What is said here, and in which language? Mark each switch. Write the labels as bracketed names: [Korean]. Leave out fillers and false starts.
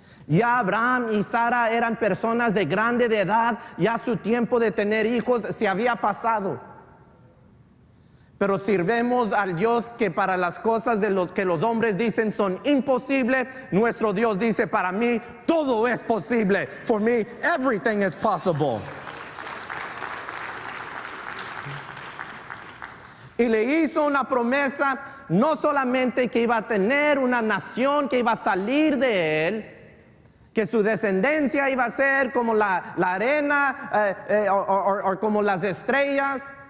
[Spanish] Ya Abraham y Sara eran personas de grande de edad, ya su tiempo de tener hijos se había pasado. Pero sirvemos al Dios que para las cosas de los que los hombres dicen son imposibles, nuestro Dios dice, para mí todo es posible. [English] For me, everything is possible. [Spanish] Y le hizo una promesa, no solamente que iba a tener una nación que iba a salir de él, que su descendencia iba a ser como la arena o como las estrellas,